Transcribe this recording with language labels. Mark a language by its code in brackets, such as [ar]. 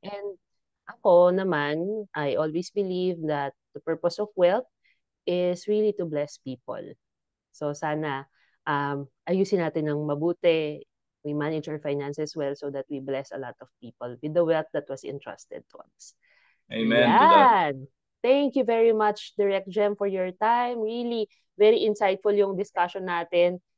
[en] And [tl] ako naman, [en] I always believe that the purpose of wealth is really to bless people. [tl] So sana ayusin natin ng mabuti. [en] We manage our finances well so that we bless a lot of people with the wealth that was entrusted to us. Amen to that. [tl] Yan. [en] Thank you very much, Direct Gem, for your time. Really, very insightful [tl] yung discussion natin.